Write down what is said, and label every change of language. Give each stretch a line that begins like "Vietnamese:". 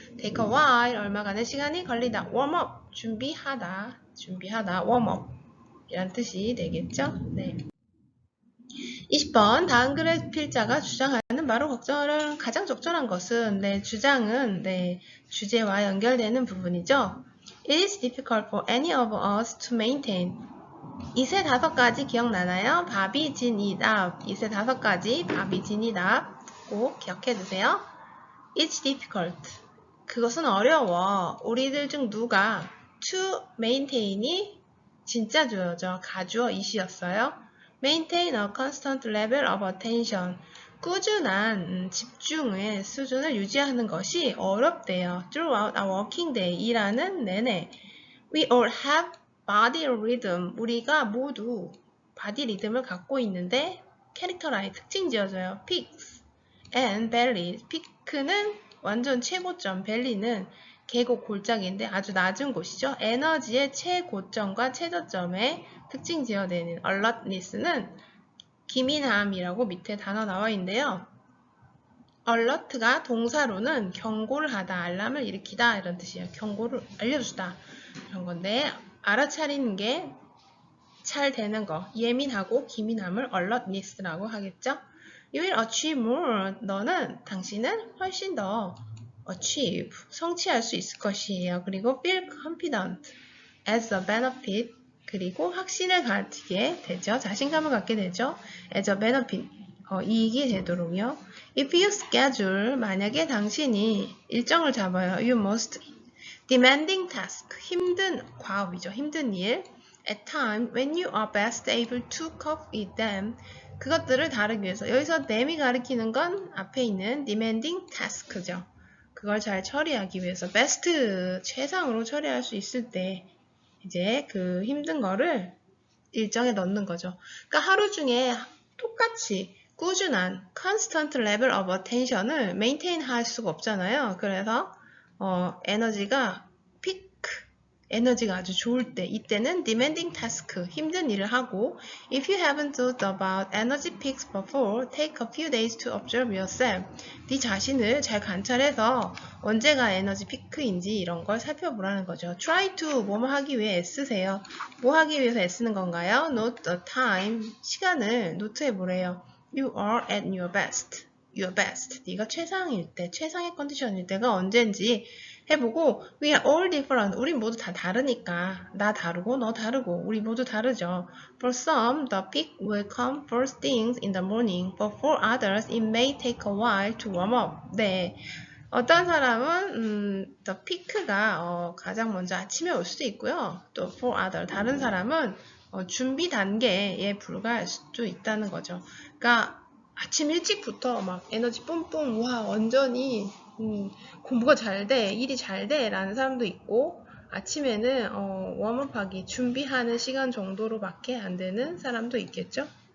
English: take a while,
Korean: 얼마간의 시간이 걸리다. warm up, 준비하다, warm up 이란 뜻이 되겠죠? 네. 20번 다음 글의 필자가 주장하는 바로 가장 적절한 것은 주장은 주제와 연결되는 부분이죠.
English: It is difficult for any of us to maintain.
Korean: 이세 다섯 가지 기억나나요? 밥이 진이다. 이세 다섯 가지 밥이 진이다. 꼭 기억해 두세요.
English: It's difficult.
Korean: 그것은 어려워. 우리들 중 누가 to maintain이 진짜 주어죠. 가주어 이시였어요.
English: Maintain a constant level of attention.
Korean: 꾸준한 집중의 수준을 유지하는 것이 어렵대요.
English: Throughout a working day.
Korean: 일하는 내내.
English: We all have body rhythm.
Korean: 우리가 모두 바디 리듬을 갖고 있는데 characterize, 특징 지어줘요.
English: peaks and valleys.
Korean: peak는 완전 최고점, valley는 계곡 골짜기인데 아주 낮은 곳이죠. 에너지의 최고점과 최저점에 특징 지어내는 alertness는 기민함이라고 밑에 단어 나와 있는데요. alert가 동사로는 경고를 하다, 알람을 일으키다 이런 뜻이에요. 경고를 알려주다 이런 건데 알아차리는 게 잘 되는 거, 예민하고 기민함을 alertness라고 하겠죠.
English: You will achieve more.
Korean: 당신은 훨씬 더 achieve, 성취할 수 있을 것이에요.
English: 그리고 feel confident as a benefit.
Korean: 그리고 확신을 갖게 되죠. 자신감을 갖게 되죠. as a benefit. 이익이 되도록요.
English: If you schedule,
Korean: 만약에 당신이 일정을 잡아요.
English: You must demanding task,
Korean: 힘든 과업이죠. 힘든 일.
English: At time when you are best able to cope with them.
Korean: 그것들을 다루기 위해서. 여기서 them이 가리키는 건 앞에 있는 demanding task죠. 그걸 잘 처리하기 위해서 best, 최상으로 처리할 수 있을 때 이제 그 힘든 거를 일정에 넣는 거죠. 그러니까 하루 중에 똑같이 꾸준한
English: constant level of attention
Korean: 을 maintain 할 수가 없잖아요. 그래서 에너지가 에너지가 아주 좋을 때, 이때는 demanding task, 힘든 일을 하고
English: if you haven't thought about energy peaks before, take a few days to observe yourself.
Korean: 네 자신을 잘 관찰해서 언제가 에너지 피크인지 이런 걸 살펴보라는 거죠. try to, 뭐뭐 하기 위해 애쓰세요. 뭐 하기 위해서 애쓰는 건가요?
English: note the time,
Korean: 시간을 노트해 보래요.
English: You are at your best. Your best.
Korean: 네가 최상일 때, 최상의 컨디션일 때가 언젠지 해보고
English: We are all different.
Korean: 우리 모두 다 다르니까 나 다르고 너 다르고 우리 모두 다르죠.
English: For some, the peak will come first things in the morning. But for others, it may take a while to warm up.
Korean: 네, 어떤 사람은 the peak가 가장 먼저 아침에 올 수도 있고요. 또 for other, 다른 사람은 준비 단계에 불과할 수도 있다는 거죠. 그러니까 아침 일찍부터 막 에너지 뿜뿜, 와 완전히 공부가 잘 돼, 일이 잘 돼 라는 사람도 있고 아침에는 웜업하기, 준비하는 시간 정도로밖에 안 되는 사람도 있겠죠.